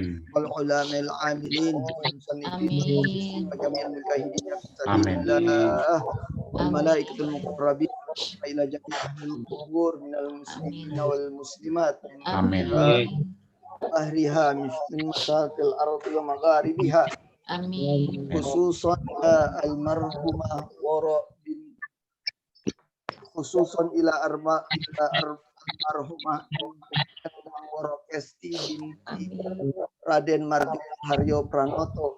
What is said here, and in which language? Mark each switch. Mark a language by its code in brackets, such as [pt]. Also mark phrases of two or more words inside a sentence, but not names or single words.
[ar] والعلماء العاملين والمصنفين وجميع المجاهدين في سبيل الله والملائكة المقربين وإلى جميع أهل القبور من المسلمين والمسلمات آمين أهلها من مشارق الأرض ومغاربها Amin. خصوصا المرحومة خصوصا إلى المرحومة Warokesti binti Raden Marjumin Haryo Pranoto.